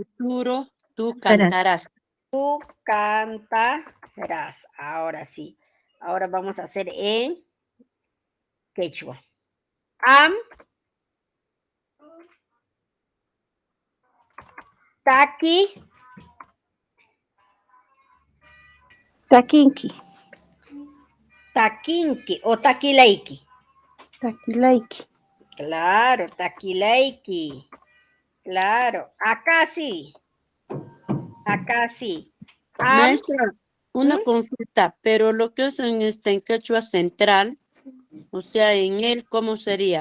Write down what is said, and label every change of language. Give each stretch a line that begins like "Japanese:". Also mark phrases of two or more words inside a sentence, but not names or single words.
Spanish: futuro, tú Cantarás. cantarás. Tú cantarás. Ahora sí. Ahora vamos a hacer en quechua. Am, taqui,
Quechua: Takinki. taquinqui o taquileiki. Takilaiki.
Spanish: Claro, taquileiki. Claro. Acá sí. Acá sí. Am, Maestra, una ¿Mm? consulta, pero lo que usan en quechua central, o sea, en él, ¿cómo sería?